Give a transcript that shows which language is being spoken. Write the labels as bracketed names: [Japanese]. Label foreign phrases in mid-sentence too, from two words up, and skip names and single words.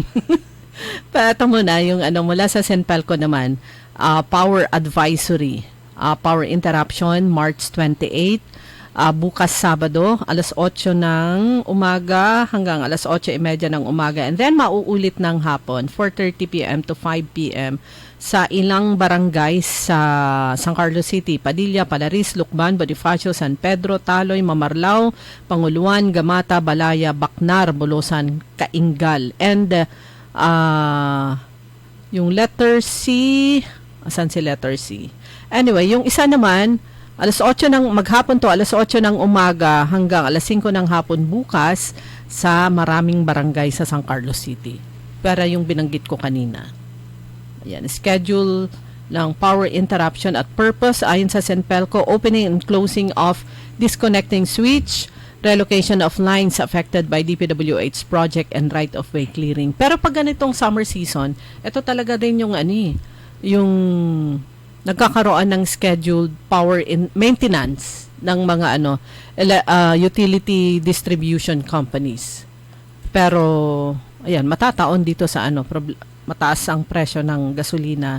[Filipino] Pato mo na yung mula sa Senpalco naman, [English] power advisory, power interruption, [Filipino] March 28, bukas Sabado, alas 8 ng umaga hanggang alas 8:30 ng umaga. [English] And then, [Filipino] mauulit ng hapon, 4:30 p.m. [English] to 5 p.m. [Filipino] sa ilang barangay sa San Carlos City, Padilla, Palaris, Lucban, Bonifacio, San Pedro, Taloy, Mamarlao, Panguluan, Gamata, Balaya, Bacnar, Bolosan, Kaingal. And yung letter C, asan si letter C? Anyway, yung isa naman, alas 8 maghapon to, alas 8 ng umaga hanggang alas 5 ng hapon bukas sa maraming barangay sa San Carlos City. Para yung binanggit ko kanina. Ayan, schedule ng [English] power interruption [Filipino] at purpose ayon sa Senpelco, [English] opening and closing of disconnecting switch, relocation of lines affected by DPWH project and right-of-way clearing. [Filipino] Pero pag ganitong [English] summer season, [Filipino] ito talaga din yung yung nagkakaroon ng [English] scheduled power maintenance [Filipino] ng mga [English] utility distribution companies. [Filipino] Pero ayan, matataon dito sa mataas ang presyo ng gasolina.